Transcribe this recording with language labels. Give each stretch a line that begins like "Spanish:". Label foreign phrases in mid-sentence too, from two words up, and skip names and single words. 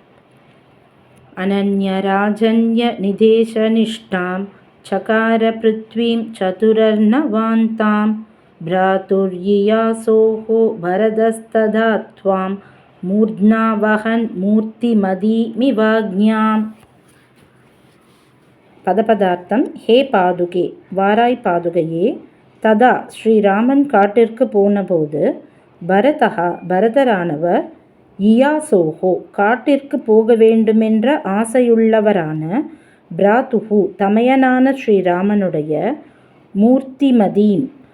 Sanskrit: अनन्यराजन्यनिदेशनिष्ठां चकार पृथ्वीं चतुरर्णवान्तां भ्रातुर्ययासोः भरतस्तदा त्वां मूर्ध्ना वहन् मूर्तिमदीमिवाज्ञाम्.
Tamil: பதபதார்த்தம்.
Sanskrit: हे पादुके,
Tamil: வாராய் பாதுகையே. ததா ஸ்ரீராமன் காட்டிற்கு போனபோது பரதரானவர் இயாசோஹோ காட்டிற்கு போக வேண்டுமென்ற ஆசையுள்ளவரான பிராத்துஹு தமையனான ஸ்ரீராமனுடைய மூர்த்திமதீம்